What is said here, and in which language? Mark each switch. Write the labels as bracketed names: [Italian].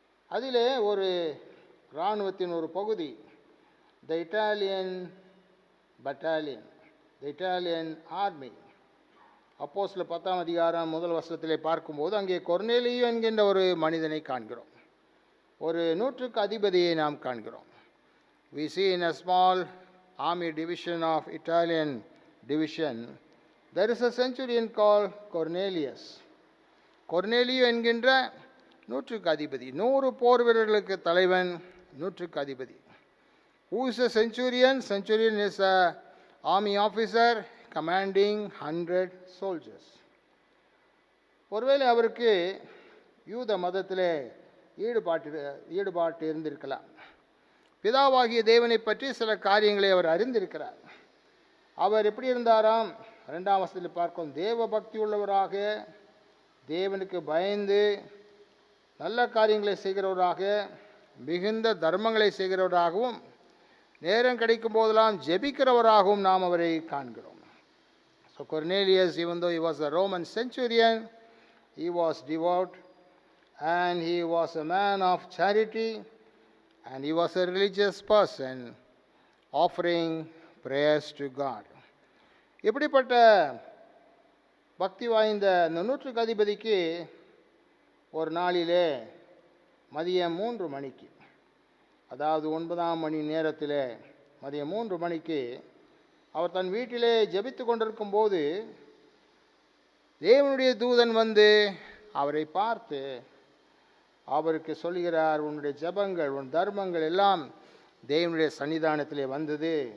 [Tamil] அதிலே ஒரு இராணுவத்தின் ஒரு பகுதி, [English] The Italian battalion, the Italian army. [Tamil] அப்போஸ்தலர் 10ஆம் அதிகாரம் முதல் வசனத்திலே பார்க்கும்போது அங்கே கொர்னேலியு என்கின்ற ஒரு மனிதனை காண்கிறோம். ஒரு 100க்கு அதிபதியை நாம் காண்கிறோம். [English] We see in a small army division of Italian division, there is a centurion called Cornelius. [Tamil] கொர்னேலியு என்கின்ற 100க்கு அதிபதி, 100 போர் வீரர்களுக்கு தலைவன், 100க்கு அதிபதி. [English] Who is a centurion? Centurion is a army officer commanding 100 soldiers. [Tamil] ஒருவேளை அவருக்கு யூத மதத்திலே ஈடுபாட்டு இருந்திருக்கலாம். பிதாவாகிய தேவனை பற்றி சில காரியங்களை அவர் அறிந்திருக்கிறார். அவர் எப்படி இருந்தாராம்? 2ஆம் வசனத்தில் பார்க்கும், தேவ பக்தி உள்ளவராக, தேவனுக்கு பயந்து நல்ல காரியங்களை செய்கிறவராக, மிகுந்த தர்மங்களை செய்கிறவராகவும், நேரம் கிடைக்கும் போதெல்லாம் ஜெபிக்கிறவராகவும் நாம் அவரை காண்கிறோம். [English] So Cornelius, even though he was a Roman centurion, he was devout and he was a man of charity and he was a religious person offering prayers to God. [Tamil] இப்படிப்பட்ட பக்தி வாய்ந்த இந்த 100க்கு அதிபதிக்கு ஒரு நாளிலே மதியம் 3 மணிக்கு, அதாவது 9ஆம் மணி நேரத்தில் மதியம் 3 மணிக்கு அவர் தன் வீட்டிலே ஜெபித்து கொண்டிருக்கும் போது தேவனுடைய தூதன் வந்து அவரை பார்த்து அவருக்கு சொல்கிறார், உன்னுடைய ஜெபங்கள், உன் தர்மங்கள் எல்லாம் தேவனுடைய சன்னிதானத்திலே வந்தது.